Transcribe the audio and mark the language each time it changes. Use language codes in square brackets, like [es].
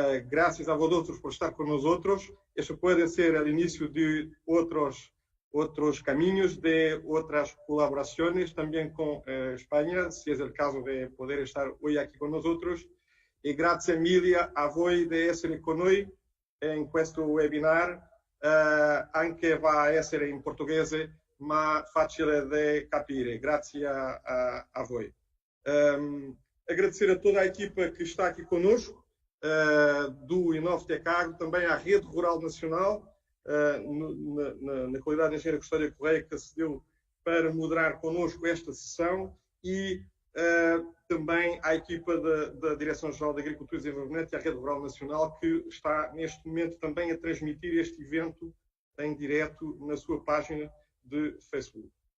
[es] Gracias a vosotros por estar con nosotros. Eso puede ser el inicio de otros caminos, de otras colaboraciones también con España, si es el caso de poder estar hoy aquí con nosotros. [it] E grazie mille a voi di essere con noi in questo webinar, anche va a essere in portoghese, ma facile da capire. Grazie a voi. [pt] Agradecer a toda a equipa que está aqui conosco, do Inovtec Agro, também à Rede Rural Nacional, na qualidade de engenheira Custódia Correia, que acedeu para moderar connosco esta sessão, e também à equipa da Direção-Geral de Agricultura e Desenvolvimento e à Rede Rural Nacional, que está neste momento também a transmitir este evento em direto na sua página de Facebook.